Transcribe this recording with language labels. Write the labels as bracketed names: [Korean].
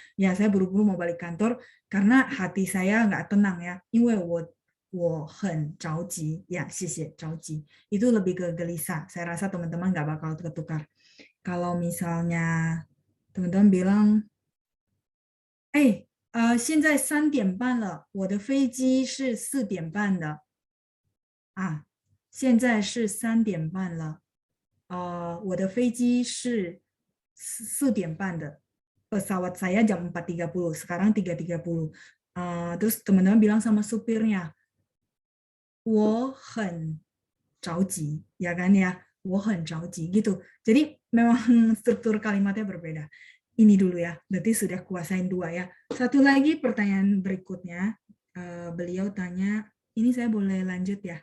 [Indonesian] Ya, saya buru-buru mau balik kantor karena hati saya nggak tenang ya. [Chinese] 因为我很着急 ya, 谢谢着急. [Indonesian] Itu lebih ke gelisah. Saya rasa teman-teman nggak bakal ketukar. Kalau misalnya teman-teman bilang, [Chinese] 现在3点半了，我的飞机是4点半的 [Indonesian] 啊，现在是3点半了，我的飞机是4点半的，pesawat saya jam 4.30, sekarang 3.30. Terus teman-teman bilang sama supirnya, [Chinese] 我很着急, [Indonesian] ya kan ya, 我很着急 gitu. Jadi memang struktur kalimatnya berbeda. Ini dulu ya, berarti sudah kuasain 2 ya. Satu lagi pertanyaan berikutnya, beliau tanya, ini saya boleh lanjut ya?